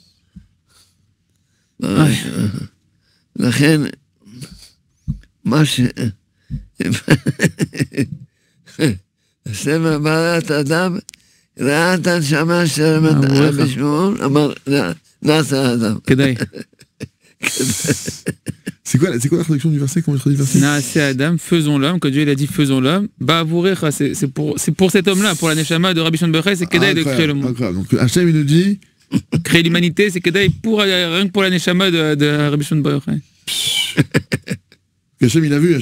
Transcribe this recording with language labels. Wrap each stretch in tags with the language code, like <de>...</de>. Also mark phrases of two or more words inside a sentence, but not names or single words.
<he>לכן, מה ספר בריאת אדם, ראה את הנשמה של רבי שמעון, אמר, נעשה אדם. כדאי.</he> <fr>C'est quoi la traduction du verset? Comment il traduit le verset?</fr> <he>נעשה אדם,</he> <fr>faisons l'homme, que Dieu il a dit faisons l'homme. Ba'avurecha, c'est pour cet homme-là, pour la Neshama de Rabbi Shimon Bar Yochai, c'est Kedaï de créer le monde. Incroyable. Donc Hachem il nous dit Créer l'humanité, c'est Kedaï rien que pour la Neshama de Rabbi Shimon Bar Yochai. Hachem il a vu.</fr>